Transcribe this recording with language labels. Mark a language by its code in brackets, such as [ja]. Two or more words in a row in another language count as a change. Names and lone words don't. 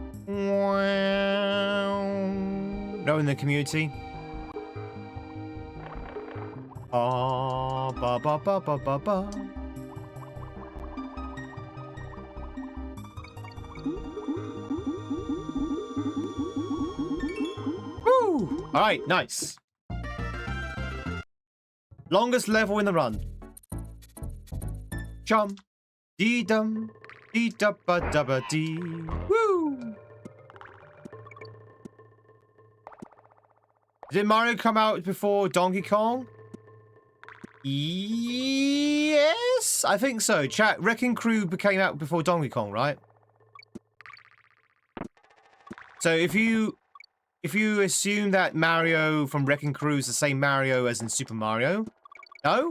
[en] No in the community. Ba ba ba ba ba ba. Woo! All right, nice. Longest level in the run. Chum, dee dum, dee da ba da ba dee. Woo! Did Mario come out before Donkey Kong? Yes, I think so. Chat, Wrecking Crew came out before Donkey Kong, right? So if you assume that Mario from Wrecking Crew is the same Mario as in Super Mario, no?